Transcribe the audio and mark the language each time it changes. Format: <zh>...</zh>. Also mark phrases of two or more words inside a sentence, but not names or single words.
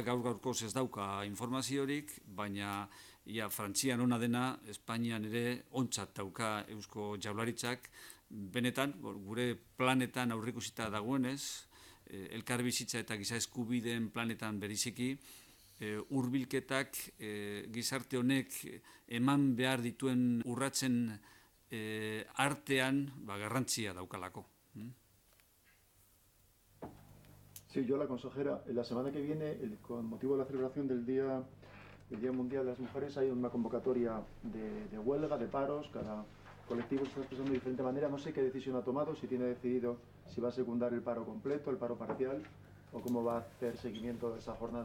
<eu>gaur-gaurkoz ez dauka informaziorik, baina Frantzian ona dena, Espainian ere ontzat dauka Eusko Jaurlaritzak, benetan, gure planetan aurreikusita dagoenez, elkarbizitza eta giza eskubideen planetan bereziki, hurbilketak gizarte honek eman behar dituen urratsen artean garrantzia daukalako.</eu> <es>Sí, yo la consejera, la semana que viene, con motivo de la celebración del Día Mundial de las Mujeres, hay una convocatoria de huelga, de paros, cada colectivo se está expresando de diferente manera. No sé qué decisión ha tomado, si tiene decidido si va a secundar el paro completo, el paro parcial, o cómo va a hacer seguimiento de esa jornada.</es>